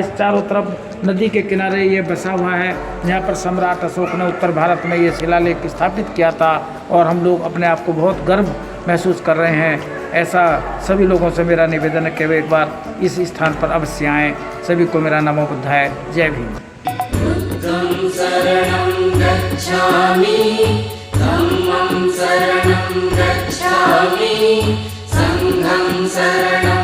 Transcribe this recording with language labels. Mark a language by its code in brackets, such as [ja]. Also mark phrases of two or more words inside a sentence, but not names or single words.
[hi] इस चारों तरफ नदी के किनारे ये बसा हुआ है। यहाँ पर सम्राट अशोक ने उत्तर भारत में ये शिलालेख स्थापित किया था और हम लोग अपने आप को बहुत गर्व महसूस कर रहे हैं। ऐसा सभी लोगों से मेरा निवेदन है कि वे एक बार इस स्थान पर अवश्य आएँ। सभी को मेरा [sa] नमो बुद्धाय, [hi] जय भीम। [pi] बुद्धं शरणं गच्छामि, धम्मं शरणं गच्छामि, संघं शरणं